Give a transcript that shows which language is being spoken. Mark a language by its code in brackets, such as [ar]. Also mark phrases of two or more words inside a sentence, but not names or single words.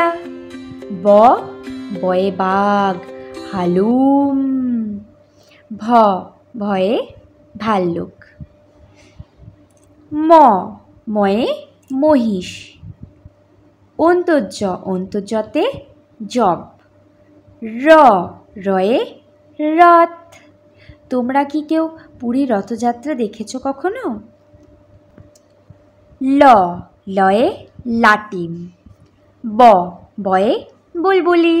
[bn] ব, বয়ে বাঘ হালুম। ভ, ভয়ে ভাল্লুক। ম, ময়ে মহিষ। অন্তর্য, অন্তর্যতে জব। র, রয়ে রথ। তোমরা কি কেউ পুরীর রথযাত্রা দেখেছো কখনো? ল, লয়ে লাটিম। ব, বয়ে বুলবুলি।